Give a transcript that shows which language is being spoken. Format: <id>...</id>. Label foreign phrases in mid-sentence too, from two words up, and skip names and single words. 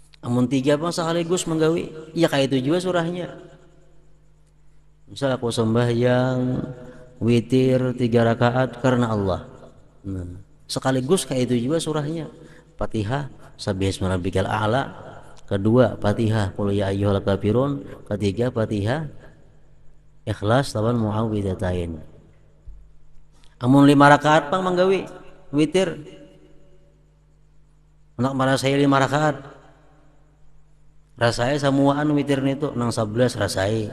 <bjn>Amun 3 bang sekaligus menggawi, ya kayak itu juga surahnya. Misal aku sembahyang witir 3 rakaat karena Allah. Nah, sekaligus kayak itu juga surahnya. Fatihah Sabbihisma rabbikal a'la, kedua Fatihah Qul ya ayyuhal kafirun, ketiga Fatihah Ikhlas lawan Muawwidzatain. Amun 5 rakaat pang manggawi witir. Anak marah saya 5 rakaat. Rasai samuaan witir itu nang 11 rasai.</bjn>